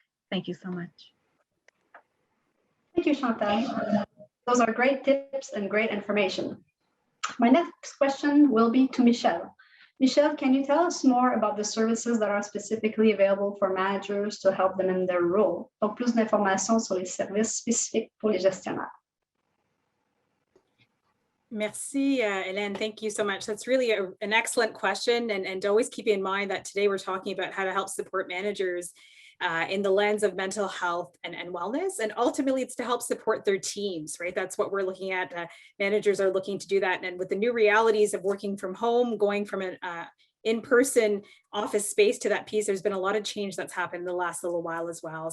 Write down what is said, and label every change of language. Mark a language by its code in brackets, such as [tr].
[en] Thank you so much. Thank you, Chantal. Those are great tips and great information. My next question will be to Michel. Michel, can you tell us more about the services that are specifically available for managers to help them in their role? [fr] Donc, plus d'informations sur les services spécifiques pour les gestionnaires. Merci, Hélène. [en] Thank you so much. That's really an excellent question. And always keep in mind that today we're talking about how to help support managers in the lens of mental health and wellness. And ultimately, it's to help support their teams, right? That's what we're looking at. Managers are looking to do that. And with the new realities of working from home, going from an in-person office space to that piece, there's been a lot of change that's happened in the last little while as well.